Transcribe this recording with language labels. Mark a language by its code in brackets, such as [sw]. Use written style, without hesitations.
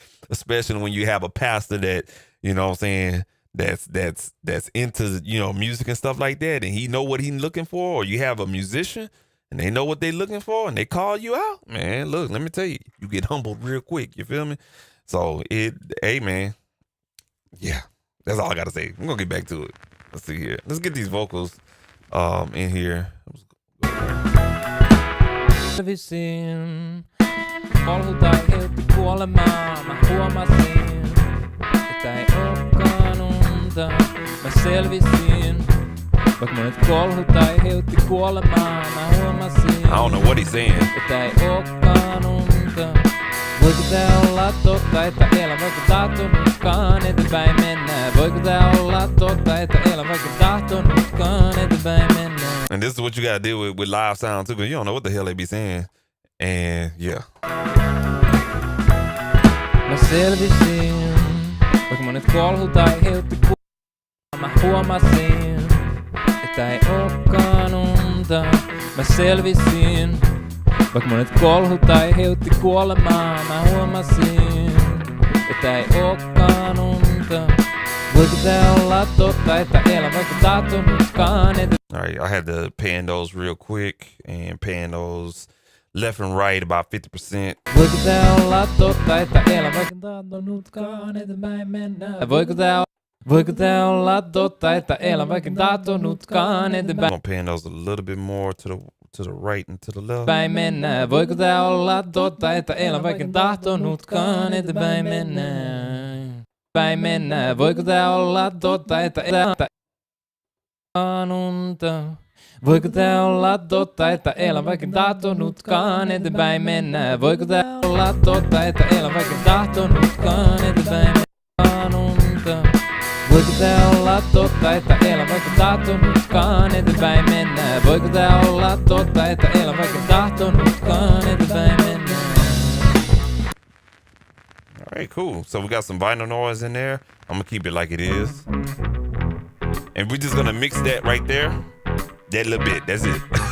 [en] Especially when you have a pastor that, you know what I'm saying, that's into, you know, music and stuff like that, and he know what he's looking for, or you have a musician and they know what they looking for and they call you out, man, look, let me tell you, you get humbled real quick, you feel me? So hey man, yeah, that's all I gotta say. I'm gonna get back to it. Let's see here. Let's get these vocals in here. [fi] Visin, valhutaan helppi kuolemaan, mä huomasin, että ei olekaan unta, mä selvisin. Vaikka monet kolhut aiheutti kuolemaan, mä huomasin, [en] I don't know what he's saying. [fi] että ei olekaan unta. Voiko tää olla totta, että elän vaikka tahtonutkaan eteenpäin mennään? Voiko tää olla totta, että elän vaikka tahtonutkaan eteenpäin mennään? [en] And this is what you gotta deal with live sound too, because you don't know what the hell they be saying. And yeah. [fi] Mä selvisin, vaikka monet kolhut aiheutti kuolemaan, mä huomasin, että ei olekaan unta. Mä selvisin, vaikka monet kolhut aiheutti kuolemaa, mä huomasin, että ei olekaan unta. Voiko tää olla totta, että elän vaikka tahtonutkaan eteenpäin? [en] Alright, I had to pan those real quick and pan those left and right about 50%. [fi] Voiko tää olla totta, että elän vaikka tahtonutkaan eteenpäin mennään? Voiko tää olla totta, että elän vaikka tahtonutkaan eteenpäin? [en] I'm gonna pan those a little bit more to the right and to the left. [fi] Päin mennään. Voiko tää olla totta, että elän vaikka tahtonutkaan eteenpäin mennään? Päin mennään. Voiko tää olla totta, että elän unta? Voiko tää olla totta, että elän vaikka tahtonutkaan eteenpäin mennään? Voiko tää olla totta, että elän vaikka tahtonutkaan eteenpäin mennään? Unta. Voiko tää olla totta, että elän vaikka tahtonutkaan eteenpäin mennä? Voiko tää olla totta, että elän vaikka tahtonutkaan eteenpäin mennä? [en] All right, cool. So we got some vinyl noise in there. I'm gonna keep it like it is. And we're just gonna mix that right there. That little bit, that's it.